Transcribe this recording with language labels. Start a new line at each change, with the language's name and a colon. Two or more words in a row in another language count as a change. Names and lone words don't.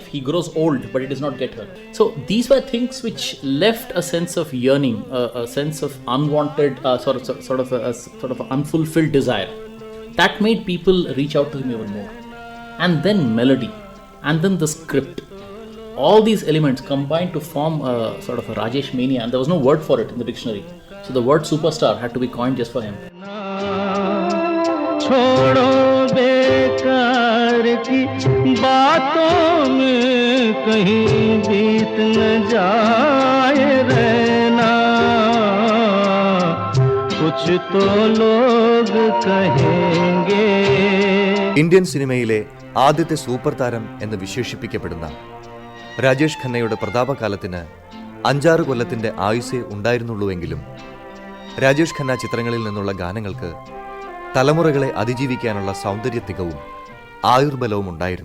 English: He grows old, but he does not get her. So these were things which left a sense of yearning, a sense of unwanted, sort of an unfulfilled desire. That made people reach out to him even more. And then melody, and then the script. All these elements combined to form a sort of a Rajesh mania, and there was no word for it in the dictionary. So the word superstar had to be coined just for him.
Hindi: छोड़ो बेकार की बातों में कहीं बीत न जाए रहना, कुछ तो लोग कहेंगे.
Malayalam: ഇന്ത്യൻ സിനിമയിലെ ആദ്യത്തെ സൂപ്പർ താരം എന്ന് വിശേഷിപ്പിക്കപ്പെടുന്ന രാജേഷ് ഖന്നയുടെ പ്രതാപകാലത്തിന് 5-6 കൊല്ലത്തിന്റെ ആയുസ്സേ ഉണ്ടായിരുന്നുള്ളൂവെങ്കിലും രാജേഷ് ഖന്ന ചിത്രങ്ങളിൽ നിന്നുള്ള ഗാനങ്ങൾക്ക് തലമുറകളെ അതിജീവിക്കാനുള്ള സൗന്ദര്യ തികവും ആയുർബലവും ഉണ്ടായിരുന്നു.